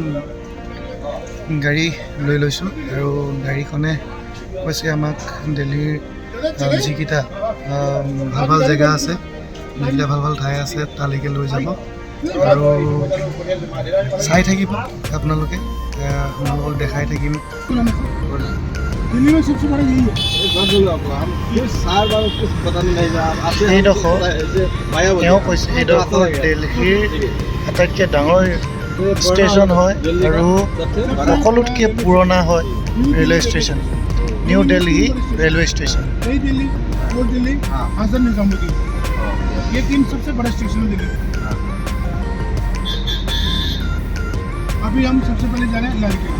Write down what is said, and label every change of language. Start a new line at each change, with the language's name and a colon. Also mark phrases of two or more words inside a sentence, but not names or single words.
Assamese: গাড়ী লৈ লৈছোঁ আৰু গাড়ীখনে কৈছে আমাক দিল্লীৰ যিকেইটা ভাল ভাল জেগা আছে, যিকেইটা ভাল ভাল ঠাই আছে তালৈকে লৈ যাব আৰু চাই থাকিব আপোনালোকে, আপোনালোকক দেখাই থাকিম।
Hindi: दिल्ली में सबसे बड़ा यही है।
Assamese: তেওঁ কৈছে এইডোখৰ দিল্লীৰ আটাইতকৈ ডাঙৰ ষ্টেচন হয় আৰু সকলোতকৈ পুৰণা হয়
English: railway station,
Assamese: নিউ দিল্লী
English: railway station.
Hindi: नई दिल्ली, ओल्ड दिल्ली, हसन निजामुद्दीन, ये तीन सबसे बड़ा स्टेशन है दिल्ली। अभी हम सबसे पहले जा रहे हैं लाल किला।